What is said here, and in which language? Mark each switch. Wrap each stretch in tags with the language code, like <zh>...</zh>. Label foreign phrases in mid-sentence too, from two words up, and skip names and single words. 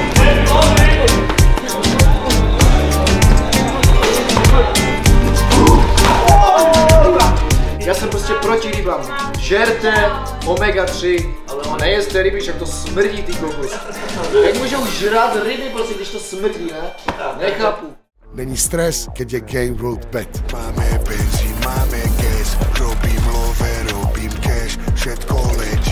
<cs>Já jsem prostě proti rybám. Žerte omega-3, ale nejeste ryby, však to smrdí, ty kokos. Jak můžou žrát ryby, prostě, když to smrdí, ne? Nechápu.</cs> <sk>Není stres, keď je Game World Bet. Máme benzín, máme gas, robím love, robím cash, všetko</sk>